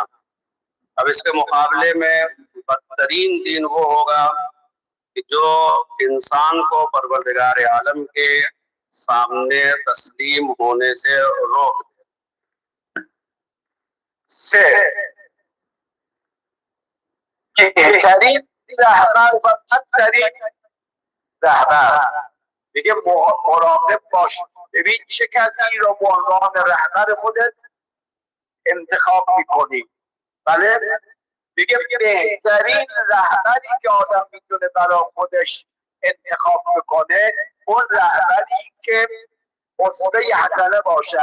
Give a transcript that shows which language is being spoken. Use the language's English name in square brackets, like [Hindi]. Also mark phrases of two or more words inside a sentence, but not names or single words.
[Urdu] اب اس کے مقابلے میں بدترین دین وہ ہوگا کہ جو انسان کو پروردگار عالم کے سامنے تسلیم ہونے سے روک سے بہترین رہبر [Persian] و بدترین رهبر. دیگه مراقب باش، ببین چه کسی رو به عنوان رهبر خودت انتخاب میکنی. بله دیگه بهترین رهبری که آدم میتونه برای خودش انتخاب بکنه اون رهبری که اسوه حسنه باشه.